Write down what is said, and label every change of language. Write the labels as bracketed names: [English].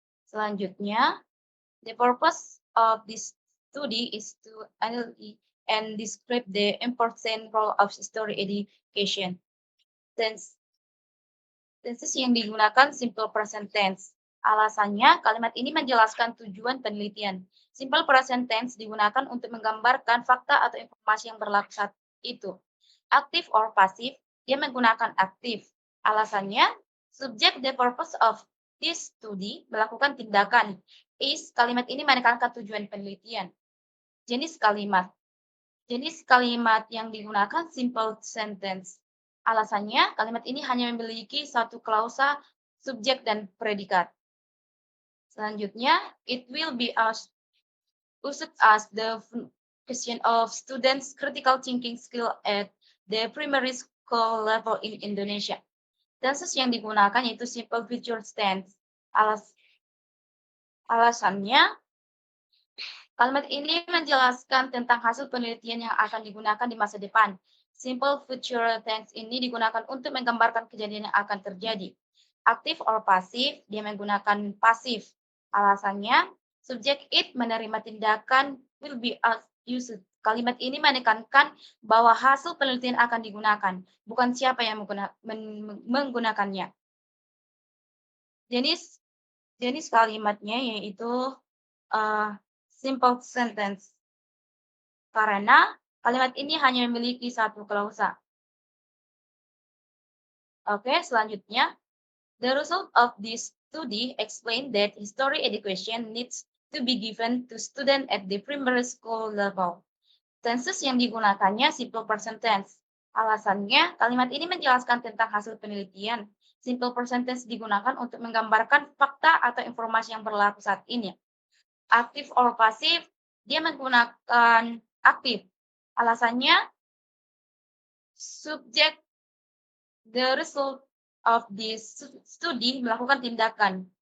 [English] Selanjutnya, the purpose of this study is to analyze and describe the important role of history education. [Indonesian] Tenses yang digunakan simple present tense. Alasannya, kalimat ini menjelaskan tujuan penelitian. Simple present tense digunakan untuk menggambarkan fakta atau informasi yang berlaku saat itu. Aktif or pasif, dia menggunakan aktif. Alasannya, subject [English] the purpose of this study [Indonesian] melakukan tindakan. Is, kalimat ini menekankan tujuan penelitian. Jenis kalimat. Jenis kalimat yang digunakan simple sentence. Alasannya, kalimat ini hanya memiliki satu klausa, subjek, dan predikat. [English] Selanjutnya, it will be used as the question of students' critical thinking skill at the primary school level in Indonesia. [Indonesian] Tenses yang digunakan yaitu simple future tense. Alasannya, kalimat ini menjelaskan tentang hasil penelitian yang akan digunakan di masa depan. Simple future tense ini digunakan untuk menggambarkan kejadian yang akan terjadi. Aktif or pasif, dia menggunakan pasif. Alasannya, subjek it menerima tindakan will be used. Kalimat ini menekankan bahwa hasil penelitian akan digunakan, bukan siapa yang menggunakannya. Jenis kalimatnya yaitu simple sentence. Karena kalimat ini hanya memiliki satu klausa. Oke, selanjutnya. [English] The result of this study explain that history education needs to be given to students at the primary school level. [Indonesian] Tenses yang digunakannya simple present tense. Alasannya, kalimat ini menjelaskan tentang hasil penelitian. Simple present tense digunakan untuk menggambarkan fakta atau informasi yang berlaku saat ini. Aktif or pasif, dia menggunakan aktif. Alasannya, subjek [English] the result of this study [Indonesian] melakukan tindakan.